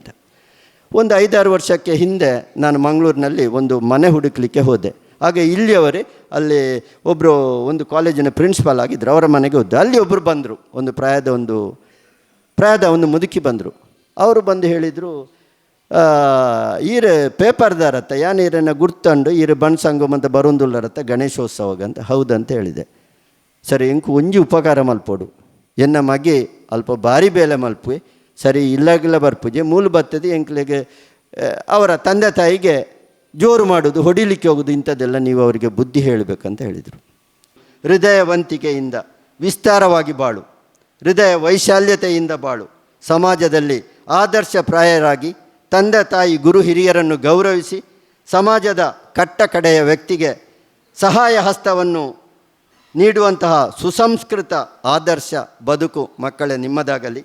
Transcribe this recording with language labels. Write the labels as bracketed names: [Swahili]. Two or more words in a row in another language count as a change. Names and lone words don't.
[Kannada] ಒಂದು 5-6 ವರ್ಷಕ್ಕೆ ಹಿಂದೆ ನಾನು ಮಂಗಳೂರಿನಲ್ಲಿ ಒಂದು ಮನೆ ಹುಡುಕಲಿಕ್ಕೆ ಹೋದೆ. ಹಾಗೆ ಇಲ್ಲಿಯವರೇ ಅಲ್ಲಿ ಒಂದು ಕಾಲೇಜಿನ ಪ್ರಿನ್ಸಿಪಾಲ್ ಆಗಿದ್ದರು, ಅವರ ಮನೆಗೆ ಹೋದೆ. ಅಲ್ಲಿ ಒಬ್ಬರು ಬಂದರು, ಪ್ರಾಯದ ಒಂದು ಮುದುಕಿ ಬಂದರು. ಅವರು ಬಂದು ಹೇಳಿದರು, [Tulu] ಈರು ಪೇಪರ್ದಾರತ್ತ ಯಾನು ಈರನ್ನು ಗುರ್ತಂಡು ಈರು ಬಣ್ಸಂಗಮ್ ಅಂತ ಬರೋಂದುಲ್ಲರತ್ತ ಗಣೇಶೋತ್ಸವಗ ಅಂತ. [Kannada] ಹೌದಂತ ಹೇಳಿದೆ. [Tulu] ಸರಿ ಇಂಕು ಒಂಜಿ ಉಪಕಾರ ಮಲ್ಪೋಡು, ಎನ್ನ ಮಗೆ ಅಲ್ಪ ಭಾರಿ ಬೇಲೆ ಮಲ್ಪುವೆ, ಸರಿ ಇಲ್ಲಾಗಿಲ್ಲ ಬರ್ಪುಜೆ ಮೂಲು ಬರ್ತದೆ ಎಂಕ್ಲೆಗೆ [Kannada] ಅವರ ತಂದೆ ತಾಯಿಗೆ ಜೋರು ಮಾಡೋದು, ಹೊಡಿಲಿಕ್ಕೆ ಹೋಗೋದು, ಇಂಥದ್ದೆಲ್ಲ ನೀವು ಅವರಿಗೆ ಬುದ್ಧಿ ಹೇಳಬೇಕಂತ ಹೇಳಿದರು. ಹೃದಯವಂತಿಕೆಯಿಂದ ವಿಸ್ತಾರವಾಗಿ ಬಾಳು, ಹೃದಯ ವೈಶಾಲ್ಯತೆಯಿಂದ ಬಾಳು, ಸಮಾಜದಲ್ಲಿ ಆದರ್ಶಪ್ರಾಯರಾಗಿ ತಂದೆ ತಾಯಿ ಗುರು ಹಿರಿಯರನ್ನು ಗೌರವಿಸಿ, ಸಮಾಜದ ಕಟ್ಟ ಕಡೆಯ ವ್ಯಕ್ತಿಗೆ ಸಹಾಯ ಹಸ್ತವನ್ನು ನೀಡುವಂತಹ ಸುಸಂಸ್ಕೃತ ಆದರ್ಶ ಬದುಕು ಮಕ್ಕಳೇ ನಿಮ್ಮದಾಗಲಿ.